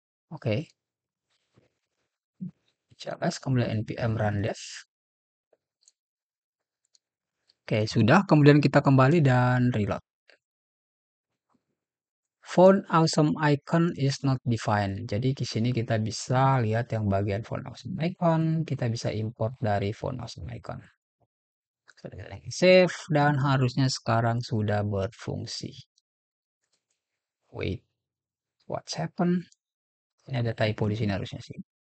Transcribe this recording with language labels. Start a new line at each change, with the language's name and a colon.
Indonesian: Oke. CLS kemudian npm run dev. Oke, sudah. Kemudian kita kembali dan reload.
English: Font awesome icon is not defined.
Indonesian: Jadi di sini kita bisa lihat yang bagian font awesome icon. Kita bisa import dari font awesome icon. Save dan harusnya sekarang sudah berfungsi.
English: Wait, what's happened?
Indonesian: Ini ada typo di sini harusnya sih.